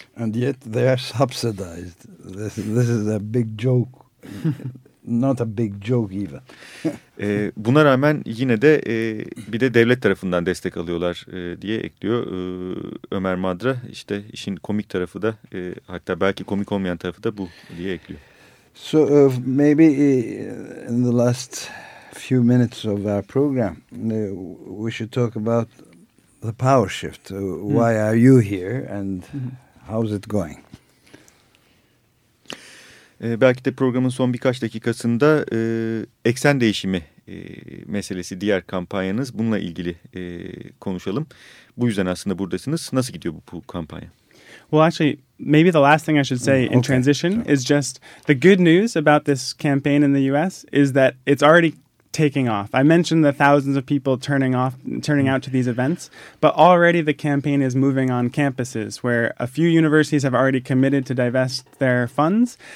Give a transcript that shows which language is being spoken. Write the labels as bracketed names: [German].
[English] And yet they are subsidized. This is a big joke. Not a big joke even. [Turkish] Buna rağmen yine de bir de devlet tarafından destek alıyorlar diye ekliyor Ömer Madra. İşte işin komik tarafı da hatta belki komik olmayan tarafı da bu diye ekliyor. [English] So maybe in the last few minutes of our program, we should talk about the power shift. Why are you here and how's it going? [Turkish] Belki de programın son birkaç dakikasında eksen değişimi meselesi, diğer kampanyanız, bununla ilgili konuşalım. Bu yüzden aslında buradasınız. Nasıl gidiyor bu kampanya? [English] Well, actually, maybe the last thing I should say in transition is just the good news about this campaign in the U.S. is that it's already taking off. I mentioned the thousands of people turning out to these events, but already the campaign is moving on campuses where a few universities have already committed to divest their funds.